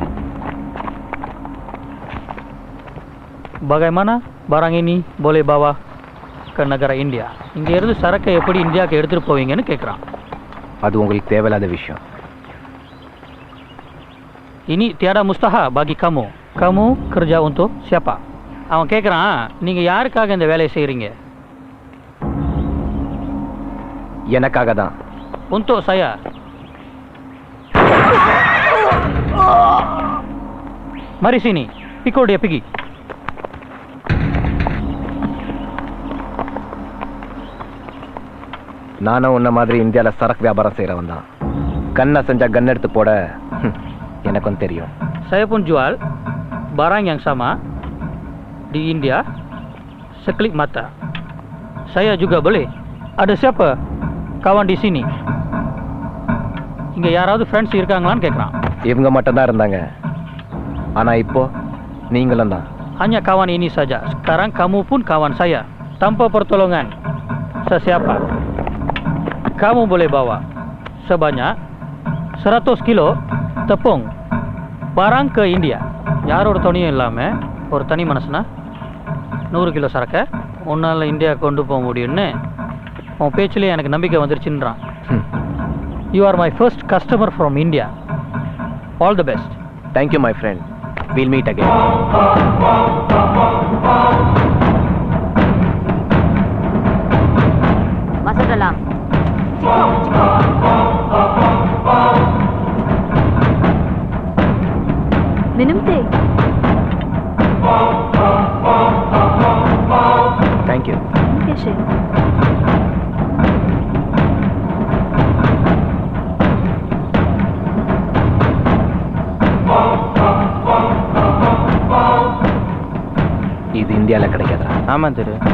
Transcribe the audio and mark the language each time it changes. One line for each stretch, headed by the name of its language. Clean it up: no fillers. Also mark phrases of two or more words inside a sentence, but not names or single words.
Malay: Bagaimana barang ini boleh bawa ke negara India?
Tamil: இங்க இருந்து சரக்கை எப்படி இந்தியாவுக்கு எடுத்துட்டு போவீங்கன்னு கேக்குறான். அது உங்களுக்கு தேவையில்லாத விஷயம்.
Malay: Ini tiada mustahil bagi kamu. Kamu kerja untuk siapa?
Tamil: அவன் கேக்குறான், நீங்க யாருக்காக இந்த வேலையை செய்றீங்க? எனக்காக தான்.
Malay: Untuk saya. Mari sini, pikul dia pergi.
Tamil: நானும் உன்ன மாதிரி இந்தியால சரக்கு வியாபாரம் செய்யறவன் தான். கண்ணை செஞ்சா கன் எடுத்து போட எனக்கும் தெரியும்.
Malay: Saya pun jual barang yang sama di India sekelip mata. Saya juga boleh. Ada siapa kawan di sini?
Tamil: இங்க யாராவது ஃப்ரெண்ட்ஸ் இருக்காங்களான்னு கேக்குறான். இவங்க மட்டும் தான் இருந்தாங்க. ஆனா இப்போ நீங்களும் தான்.
Malay: Hanya kawan ini saja. Sekarang kamu pun kawan saya. Tanpa pertolongan sesiapa. Kamu boleh bawa sebanyak 100 kilo tepung barang ke India.
Tamil: யாரோட துணையும் இல்லாம ஒரு தனி மனசுனா 100 கிலோ சரக்கை உன்னால இந்தியா கொண்டு போக முடியும்னு உன் பேச்சிலே எனக்கு நம்பிக்கை வந்துருச்சுன்றான்.
English: You are my first customer from India. All the best. Thank you my friend. We'll meet again.
Tamil: வசந்தலாம்.
Malay: Minum teh.
English: Thank you. Okay, Shay.
Tamil: இது இந்தியால கிடைக்காதா? ஆமா திரு.